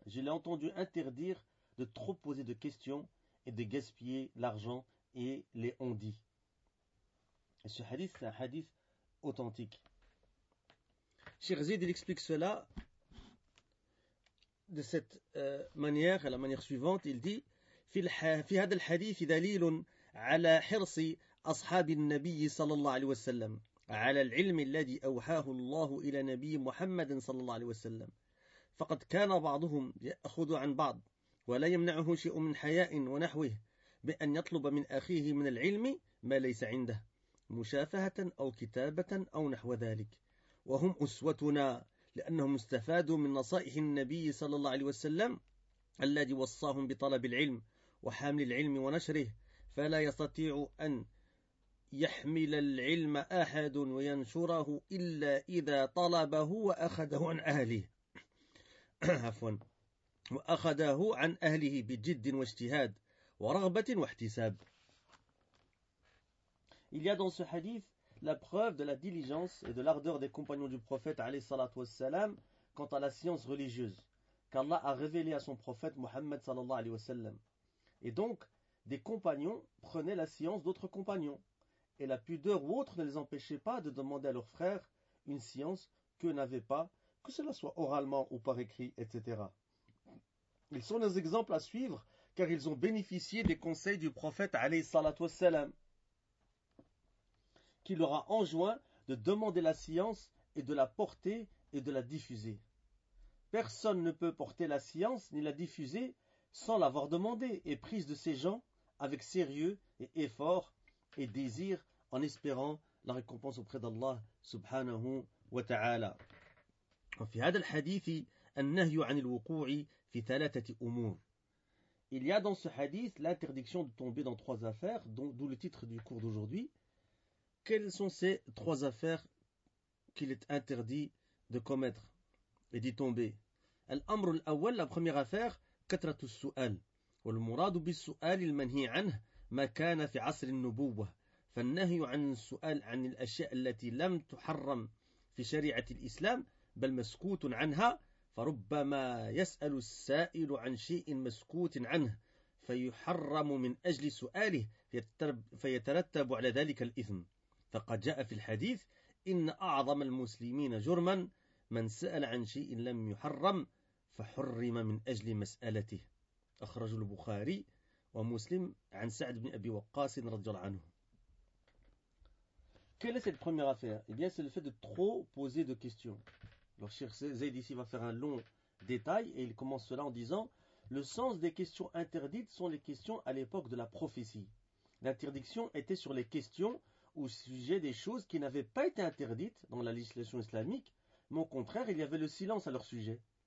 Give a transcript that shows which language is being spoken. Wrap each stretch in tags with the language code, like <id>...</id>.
<fr>Je l'ai entendu interdire de trop poser de questions et de gaspiller l'argent et les on-dits. » Et ce hadith, c'est un hadith authentique. Cheikh Zayd, il explique cela de cette manière, à la manière suivante. Il dit</fr> <ar>« في هذا الحديث دليل على حرص أصحاب النبي صلى الله عليه وسلم على العلم الذي أوحاه الله إلى نبي محمد صلى الله عليه وسلم، فقد كان بعضهم يأخذ عن بعض ولا يمنعه شيء من حياء ونحوه بأن يطلب من أخيه من العلم ما ليس عنده مشافهة أو كتابة أو نحو ذلك، وهم أسوتنا لأنهم استفادوا من نصائح النبي صلى الله عليه وسلم الذي وصاهم بطلب العلم وحمل العلم ونشره، فلا يستطيع أن يحمل العلم أحد وينشره إلا إذا طلبه وأخذه عن أهله وأخذه عن أهله بجد واجتهاد ورغبة واحتساب.</ar> <fr>Il y a dans ce hadith la preuve de la diligence et de l'ardeur des compagnons du prophète</fr> <ar>عليه الصلاة والسلام</ar> <fr>quant à la science religieuse qu'Allah a révélée à son prophète Muhammad</fr> <ar>صلى الله عليه وسلم.</ar> <fr>Et donc, des compagnons prenaient la science d'autres compagnons, et la pudeur ou autre ne les empêchait pas de demander à leurs frères une science qu'eux n'avaient pas, que cela soit oralement ou par écrit, etc. Ils sont des exemples à suivre car ils ont bénéficié des conseils du prophète alayhi salatu wassalam, qui leur a enjoint de demander la science et de la porter et de la diffuser. Personne ne peut porter la science ni la diffuser sans l'avoir demandée et prise de ces gens avec sérieux et effort et désir, en espérant la récompense auprès d'Allah subhanahu wa ta'ala. Dans ce hadith,</fr> <ar>النهي عن الوقوع في ثلاثة أمور.</ar> <fr>Il y a dans ce hadith l'interdiction de tomber dans trois affaires, d'où le titre du cours d'aujourd'hui. Quelles sont ces trois affaires qu'il est interdit de commettre et d'y tomber?</fr> <ar>Al-amr al-awwal,</ar> <fr>la première affaire,</fr> <ar>katratu su'al. Wal muradu bis su'al al-manhi 'anhu ma kana fi 'asr an-nubuwwah. فالنهي عن السؤال عن الأشياء التي لم تحرم في شريعة الإسلام بل مسكوت عنها فربما يسأل السائل عن شيء مسكوت عنه فيحرم من أجل سؤاله فيترتب على ذلك الإثم فقد جاء في الحديث إن أعظم المسلمين جرما من سأل عن شيء لم يحرم فحرم من أجل مسألته أخرج البخاري ومسلم عن سعد بن أبي وقاص رضي الله عنه.</ar> <fr>Quelle est cette première affaire? Eh bien, c'est le fait de trop poser de questions. Alors, Cheikh Zayd ici va faire un long détail et il commence cela en disant « Le sens des questions interdites sont les questions à l'époque de la prophétie. L'interdiction était sur les questions au sujet des choses qui n'avaient pas été interdites dans la législation islamique, mais au contraire, il y avait le silence à leur sujet.</fr>